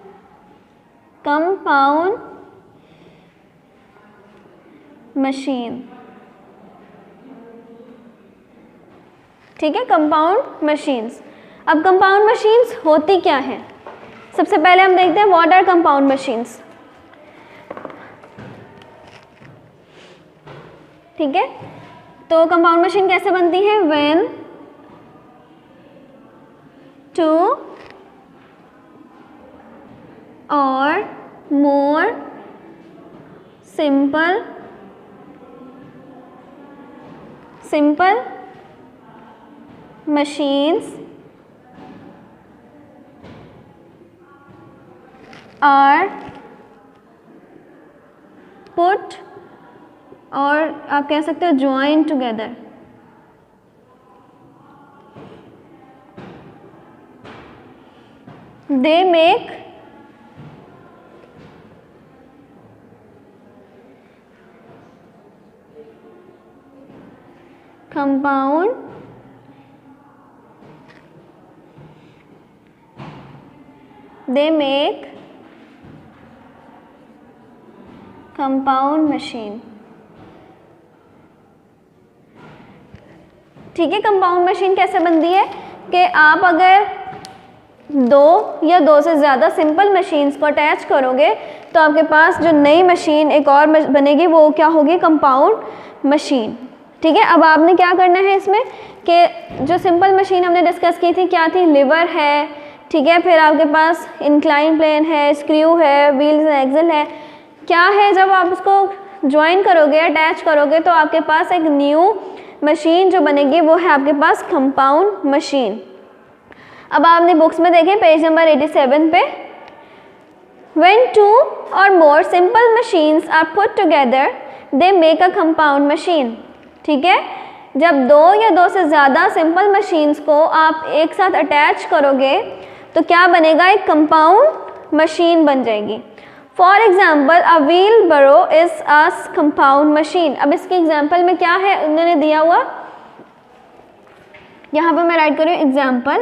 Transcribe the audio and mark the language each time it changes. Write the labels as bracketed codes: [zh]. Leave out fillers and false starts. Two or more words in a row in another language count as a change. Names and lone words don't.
[en] compound machine, [hi] ठीक है, [en] compound machines. [hi] अब [en] compound machines [hi] होती क्या हैं? सबसे पहले हम देखते हैं [en] what are compound machines. [hi] ठीक है, तो [en] compound machine [hi] कैसे बनती है? [en] व्हेन 2 or more simple machines are put, [hi] और आप कह सकते हो [en] join together। They make compound machine। [hi] ठीक है, कंपाउंड मशीन कैसे बनती है कि आप अगर 2 या 2 से ज़्यादा [en] simple machines [hi] को अटैच करोगे तो आपके पास जो नई मशीन एक और बनेगी वो क्या होगी? [en] compound machine. [hi] ठीक है, अब आपने क्या करना है इसमें कि जो [en] simple machine [hi] हमने डिस्कस की थी क्या थी? लिवर है, ठीक है, फिर आपके पास [en] incline plane [hi] है, स्क्रू है, [en] wheels and axle [hi] है। क्या है, जब आप उसको ज्वाइन करोगे, अटैच करोगे तो आपके पास एक [en] new machine [hi] जो बनेगी वो है आपके पास [en] compound machine. [hi] अब आपने बुक्स में देखें [en] page number [hi] 87 पे, [en] when 2 or more simple machines are put together they make a compound machine। [hi] ठीक है, जब 2 या 2 से ज़्यादा [en] simple machines [hi] को आप एक साथ अटैच करोगे तो क्या बनेगा? [en] एक compound machine [hi] बन जाएगी। [en] for example a wheelbarrow is a compound machine. [hi] अब इसके एग्जाम्पल में क्या है उन्होंने दिया हुआ, यहाँ पर मैं राइट करूँ एग्जाम्पल।